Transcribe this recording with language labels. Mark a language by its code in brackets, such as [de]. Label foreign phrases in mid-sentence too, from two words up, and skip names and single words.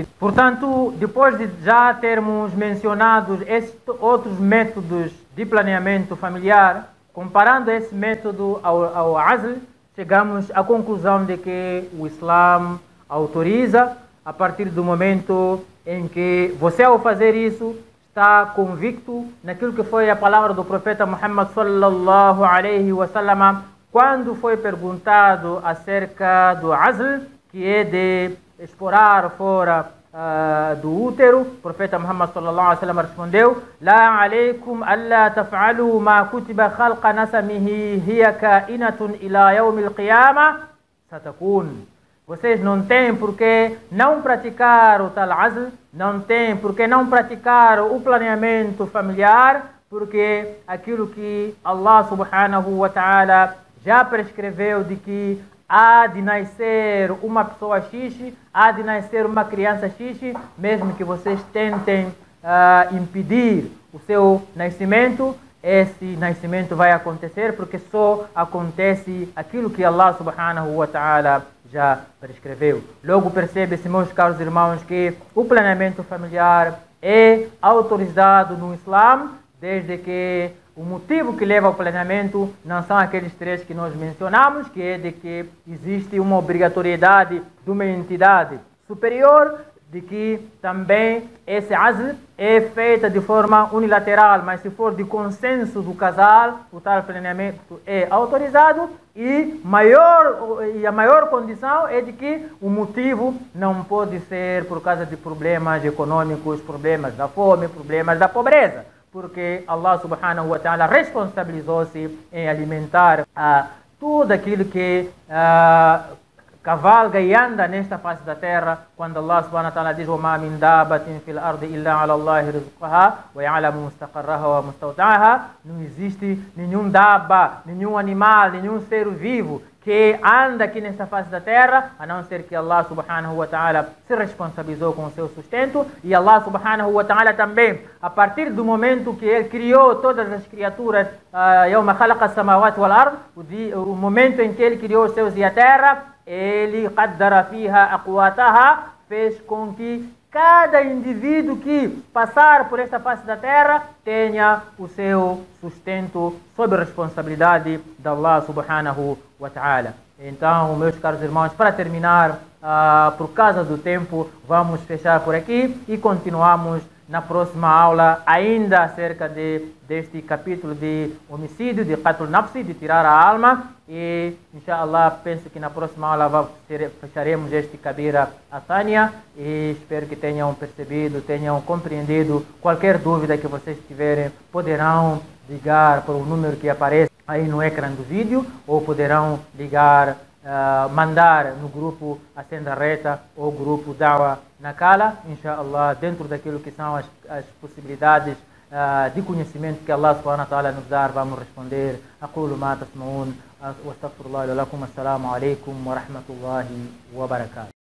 [pt] Portanto, depois de já termos mencionado esses outros métodos de planeamento familiar, comparando esse método ao azl, chegamos à conclusão de que o Islã autoriza a partir do momento em que você, ao fazer isso, está convicto naquilo que foi a palavra do profeta Muhammad [ar] صلى الله عليه وسلم [pt] quando foi perguntado acerca do azl, que é de explorar fora do útero. O profeta Muhammad [ar] صلى الله عليه وسلم [pt] respondeu: [ar] لا عليكم ألا تفعلوا ما كتب خلق نسمه هي كائنة إلى يوم القيامة ستكون. [pt] Vocês não têm por que não praticar o tal azl, não têm por que não praticar o planeamento familiar, porque aquilo que Allah [ar] سبحانه وتعالى [pt] já prescreveu de que há de nascer uma pessoa X, há de nascer uma criança X, mesmo que vocês tentem impedir o seu nascimento, esse nascimento vai acontecer, porque só acontece aquilo que Allah [ar] سبحانه وتعالى [pt] já prescreveu. Logo percebe-se, meus caros irmãos, que o planeamento familiar é autorizado no Islã, desde que o motivo que leva ao planeamento não são aqueles três que nós mencionamos, que é de que existe uma obrigatoriedade de uma entidade superior, de que também esse azl é feita de forma unilateral, mas se for de consenso do casal, o tal planeamento é autorizado, e a maior condição é de que o motivo não pode ser por causa de problemas econômicos, problemas da fome, problemas da pobreza, porque Allah [ar] سبحانه وتعالى [pt] responsabilizou-se em alimentar tudo aquilo que cavalga e anda nesta face da terra, quando Allah [ar] سبحانه وتعالى [pt] diz: [ar] وَمَا مِنْ دَابَةٍ فِي الْأَرْضِ إِلَّا عَلَى اللَّهِ رِزْقُهَا وَيَعْلَمُ مُسْتَقَرَّهَا وَمُسْتَوْدَعَهَا. [pt] Não existe nenhum daba, nenhum animal, nenhum ser vivo que anda aqui nesta face da terra, a não ser que Allah [ar] سبحانه وتعالى [pt] se responsabilizou com o seu sustento. E Allah [ar] سبحانه وتعالى [pt] também, a partir do momento que Ele criou todas as criaturas, [ar] يَوْمَ خَلَقَ السَّمَاوَاتِ وَالْأَرْضِ, [pt] o momento em que Ele criou os céus e a terra, Ele [ar] قَدَّرَ فِيهَا أَقْوَاتَهَا, [pt] fez com que cada indivíduo que passar por esta face da terra tenha o seu sustento sob a responsabilidade de Allah [ar] سبحانه وتعالى. [pt] Então, meus caros irmãos, para terminar, por causa do tempo, vamos fechar por aqui e continuamos na próxima aula, ainda acerca deste capítulo de homicídio, de [ar] قتل نفسي, [pt] de tirar a alma. E, inshallah, penso que na próxima aula fecharemos este [ar] كبيرة الثانية. [pt] E espero que tenham percebido, tenham compreendido. Qualquer dúvida que vocês tiverem, poderão ligar para o número que aparece aí no ecrã do vídeo, ou poderão ligar, mandar no grupo Acenda Reta ou grupo Da'wa Nakala, inshallah, dentro daquilo que são as possibilidades de conhecimento que Allah [ar] سبحانه وتعالى [pt] nos dá, vamos responder. [ar] أقول ما تسمعون وأستغفر الله لكم. السلام عليكم ورحمة الله وبركاته.